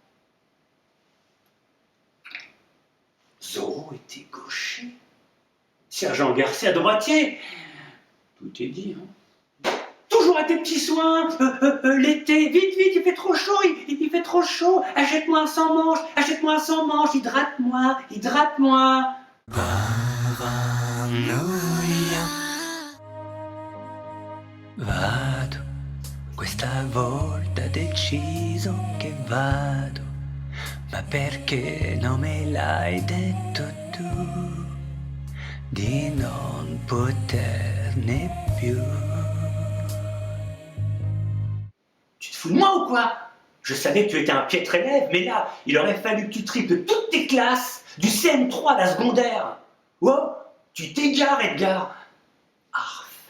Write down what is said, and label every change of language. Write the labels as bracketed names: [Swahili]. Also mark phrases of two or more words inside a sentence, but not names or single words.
[French] Zorro était gaucher. Sergent Garcia droitier. Tout est dit, hein. Toujours à tes petits soins, l'été, vite, il fait trop chaud, il fait trop chaud, achète-moi un sans manche, hydrate-moi. [Italian] Vado, questa volta deciso che vado, ma perché non me l'hai detto tu, di non poterne più. [French] Tu te fous de moi ou quoi? Je savais que tu étais un piètre élève, mais là, il aurait fallu que tu triples toutes tes classes, du CM3 à la secondaire. Oh, tu t'égares, Edgar. Arf.